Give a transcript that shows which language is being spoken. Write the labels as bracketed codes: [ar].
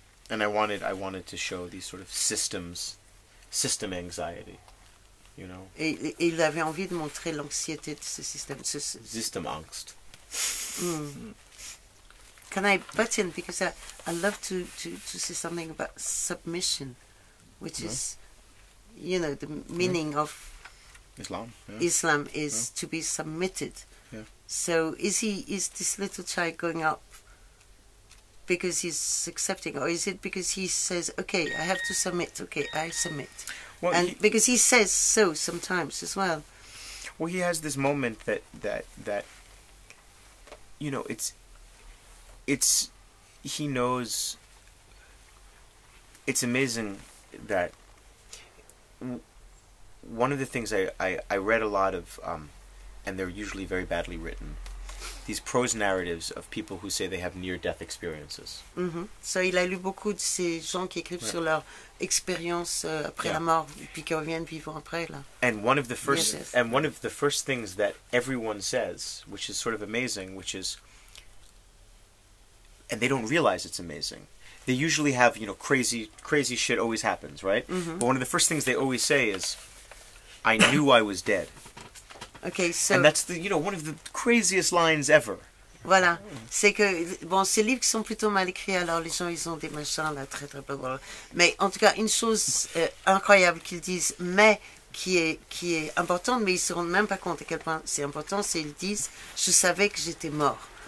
[en] And I wanted to show these sort of system anxiety, you know. [fr] Et il avait envie de montrer l'anxiété de ce système. [de] Systemangst. [en] Can I butt in? Because I love to say something about submission, which is, you know, the meaning of Islam. Yeah. Islam is to be submitted. Yeah. So is this little child going up because he's accepting, or is it because he says, okay, I have to submit, okay, I submit? Well, And because he says so sometimes as well. Well, he has this moment that you know, he knows. It's amazing that one of the things I read a lot of, and they're usually very badly written, these prose narratives of people who say they have near-death experiences. [fr] So, il a lu beaucoup de ces gens qui écrivent sur leur expérience après la mort, puis qui reviennent vivant après là. [en] And one of the first Yes. and one of the first things that everyone says, which is sort of amazing, which is, and they don't realize it's amazing. They usually have, you know, crazy shit always happens, right? But one of the first things they always say is, "I knew I was dead." Okay, so And that's one of the craziest lines ever. [fr] voilà, c'est que bon, ces livres qui sont plutôt mal écrits, alors les gens ils ont des machins là très très blablabla. Mais en tout cas, une chose incroyable qu'ils disent, mais qui est importante, mais ils se rendent même pas compte à quel point c'est important, c'est ils disent, je savais que j'étais mort.